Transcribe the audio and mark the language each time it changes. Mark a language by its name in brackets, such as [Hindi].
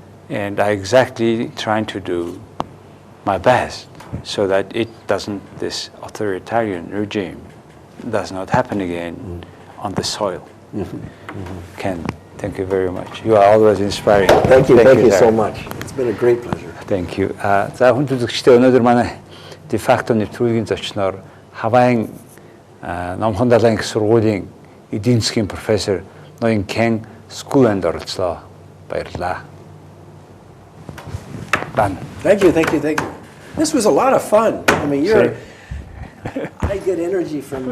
[English] And I exactly trying to do my best so that this authoritarian regime does not happen again on the soil. Ken, thank you very much. You are always inspiring. Thank you so much. It's been a great pleasure. Thank you. [Mongolian] За хүн төлөвчтэй өнөөдөр манай de facto нэвтрүүлгийн зочноор Хавай-Номхон далайн сургуулийн эдийн засгийн профессор ноён Кэн Скүлланд оролцлоо. Баярлалаа. [English] Thank you. This was a lot of fun. I mean, I get energy from